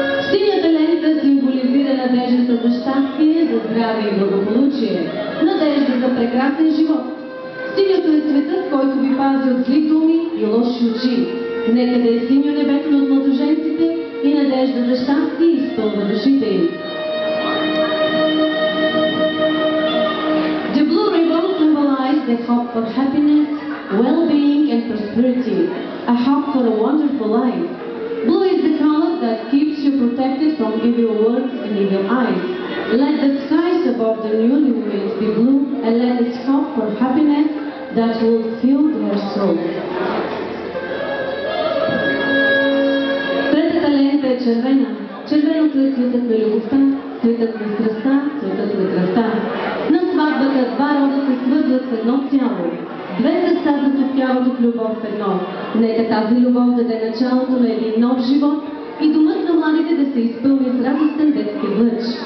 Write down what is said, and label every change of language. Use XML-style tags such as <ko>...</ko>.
<bg>Синята лента символизира надеждата за щастие, за здраве и благополучие, надежда за прекрасен живот. Синьото е цветът, който ви пази от зли думи и лоши очи. Нека да е синьо небето над младоженците и надежда за щастие изпълва душите им.</bg> <en>The blue ribbon symbolizes the hope for happiness, well-being and prosperity, a hope for a wonderful life. Blue is the color that keeps you protected from evil words and evil eyes. Let the skies above the newlyweds be blue and let us hope for happiness that will fill their soul.</en> <bg>Третата лента е червена. Червеното е цветът на любовта, цветът на страстта, цветът на кръвта. На сватбата два рода се свързват в едно цяло. Две сърца затопляват от любов в едно. Нека тази любов даде началото на един нов живот и домът на младите да се изпълни с радостен детски лъч.</bg>